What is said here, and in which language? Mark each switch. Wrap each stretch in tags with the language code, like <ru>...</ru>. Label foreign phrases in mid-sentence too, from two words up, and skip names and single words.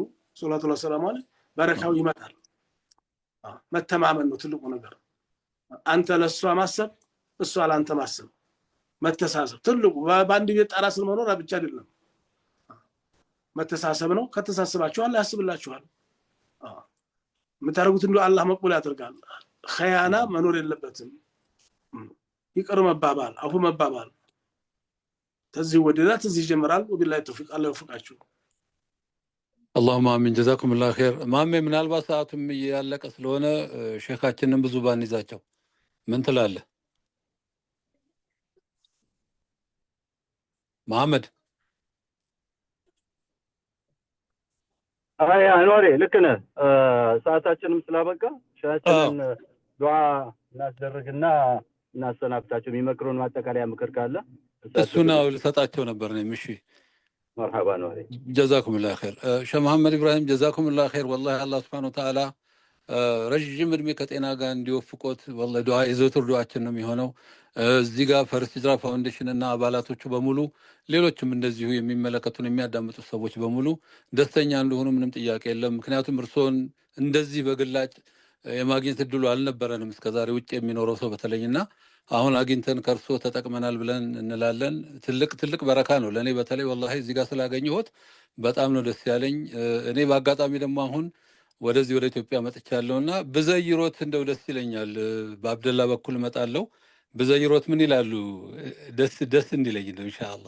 <ar>صلى الله عليه وسلم</ar> <am>በረካው ይመጣል መተማመን ነው ትልቁ ነገር አንተ ለሷ ማሰብ እሷ ለአንተ ማሰብ መተሳሰብ ትልቁ ባንድ ቤት ጣራ ስለመኖር ብቻ አይደለም መተሳሰብ ነው ከተሳሰባችሁ አላህ ያስብላችኋል የምታደርጉት እንደው አላህ መቅበል ያደርጋል ኸያና መኖር የለበትም ይቅር መባባል አፉ መባባል ተዚህ ወደዛ ተዚህ ጀመራል</am> <ar>وبالله توفيق</ar> <am>አላህ ይወፍቃችሁ</am> <ar>اللهم امين جزاكم الله خير</ar> <am>ማሜ ምናልባት ሰዓቱም ያለቀ ስለሆነ ሼኻችንን ብዙ ባንይዛቸው ምን ትላለህ መሐመድ አይ አንዋሪ ልክ ነህ ሰዓታችንም ስላበቃ ሻችንን ዱዓ እናስደርግና እናሰናብታቸው የሚመክሩን ማጠቃለያ ምክር ካለ እሱና ልሰጣቸው ነበር ነው እሺ</am> <ar>مرحبا نوري جزاكم الله خير شيخ محمد ابراهيم جزاكم الله خير والله الله سبحانه وتعالى</ar> <am>ረጅም እድሜ ከጤና ጋር እንዲወፍቆት والله ዱዓ የዘወትር ዱዓችን ነው የሚሆነው እዚህ ጋር ፈርስት ሂጅራ ፋውንዴሽን እና አባላቶቹ በሙሉ ሌሎችም እንደዚሁ የሚመለከቱን የሚያዳምጡ ሰዎች በሙሉ ደስተኛ እንደሆኑ ምንም ጥያቄ የለም ምክንያቱም እርሶን እንደዚህ በግላጭ የማግኘት እድሉ አልነበረንም እስከዛሬ ውጭ የሚኖረው ሰው በተለይና አሁን አግኝተን ከርሶ ተጠቅመናል ብለን እንላለን ትልቅ በረካ ነው ለኔ በተለይ والله እዚህ ጋር ስላገኘሁት በጣም ነው ደስ ያለኝ እኔ በአጋጣሚ ደግሞ አሁን ወደዚህ ወደ ኢትዮጵያ መጥቻለሁና በዘይሮት እንደው ደስ ይለኛል በአብደላ በኩል መጣለው በዘይሮት ምን ይላሉ ደስ እንዲለኝ ነው</am> <ar>ኢንሻአላህ</ar>